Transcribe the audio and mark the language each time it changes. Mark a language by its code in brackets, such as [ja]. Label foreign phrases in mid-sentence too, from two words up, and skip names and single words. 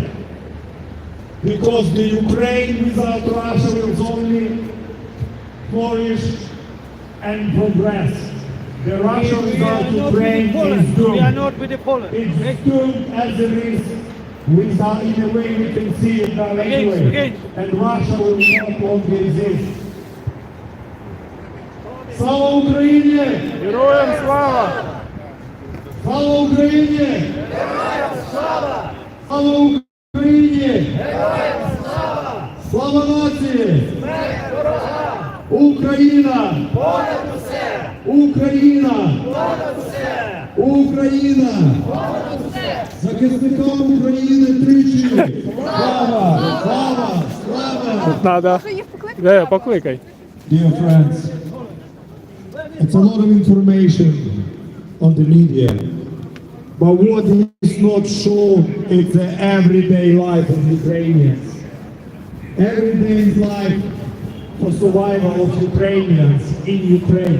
[en] Because the Ukraine without Russia will only flourish and progress. The Russia without Ukraine is doomed. We are not with the Poland. It's doomed as it is. Without, in a way we can see it now anyway. And Russia will not longer exist. [uk] Слава Україні! Героям слава! Слава Україні! Героям слава! Слава Україні! Героям слава! Слава нації! Смерть ворога! Україна! Понад усе! Україна! Понад усе! Україна! Понад усе! Захисникам України тричі! Слава! Слава! Слава! Надо. Де, покликай. [en] Dear friends, it's a lot of information on the media, but what is not shown is the everyday life of Ukrainians. Everyday life for survival of Ukrainians in Ukraine.